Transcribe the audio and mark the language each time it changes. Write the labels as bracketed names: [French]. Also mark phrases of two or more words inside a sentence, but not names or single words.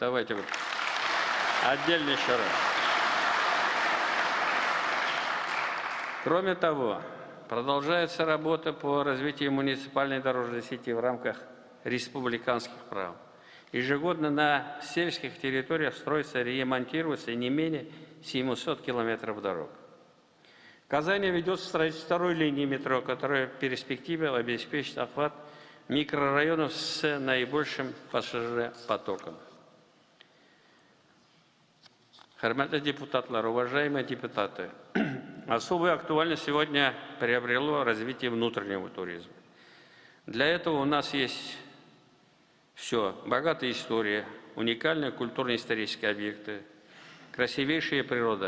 [Russian] Давайте вот отдельно еще раз. Кроме того, продолжается работа по развитию муниципальной дорожной сети в рамках республиканских программ. Ежегодно на сельских территориях строится и ремонтируется не менее 700 километров дорог. В Казани ведется строительство 2-й линии метро, которая в перспективе обеспечит охват микрорайонов с наибольшим пассажиропотоком. [Tatar] Хөрмәтле депутатлар, [Russian] уважаемые депутаты, особую актуальность сегодня приобрело развитие внутреннего туризма. Для этого у нас есть все: богатая история, уникальные культурно-исторические объекты, красивейшая природа.